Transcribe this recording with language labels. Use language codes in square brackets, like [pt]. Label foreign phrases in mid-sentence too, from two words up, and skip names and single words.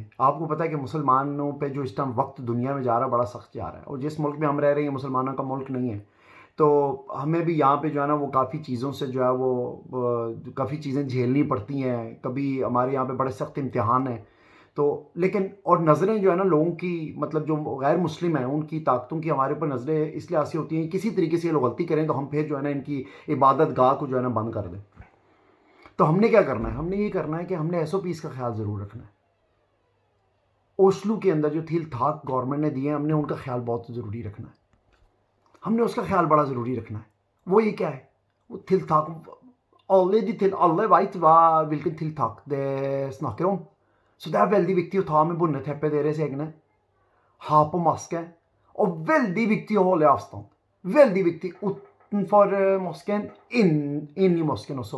[ur] آپ کو پتہ ہے کہ مسلمانوں پہ جو اس ٹائم وقت دنیا میں جا رہا ہے بڑا سخت جا رہا ہے، اور جس ملک میں ہم رہ رہے ہیں مسلمانوں کا ملک نہیں ہے، تو ہمیں بھی یہاں پہ جو ہے نا وہ کافی چیزوں سے جو ہے وہ کافی چیزیں جھیلنی پڑتی ہیں، کبھی ہمارے یہاں پہ بڑے سخت امتحان ہیں، تو لیکن اور نظریں جو ہے نا لوگوں کی، مطلب جو غیر مسلم ہیں ان کی طاقتوں کی ہمارے اوپر نظریں اس لیے ایسی ہوتی ہیں، کسی طریقے سے یہ لوگ غلطی کریں تو ہم پھر جو ہے نا ان کی عبادت گاہ کو جو ہے نا بند کر دیں۔ تو ہم نے کیا کرنا ہے؟ ہم نے یہ کرنا ہے کہ ہم نے ایس او پیز کا خیال ضرور رکھنا ہے۔ اوسلو کے اندر جو تھیل تھاک گورنمنٹ نے دیے ہیں، ہم نے ان کا خیال بہت ضروری رکھنا ہے، ہم نے اس کا خیال بڑا ضروری رکھنا ہے۔ وہ یہ کیا ہے؟ وہ تھیل تھاک [no] alle de til alle vet hvilken tiltak det snakker om. Så det er veldig viktig å ta med bondeteppet deres egne, ha på maske, og veldig viktig å holde avstand. Veldig viktig utenfor mosken, inn i mosken også.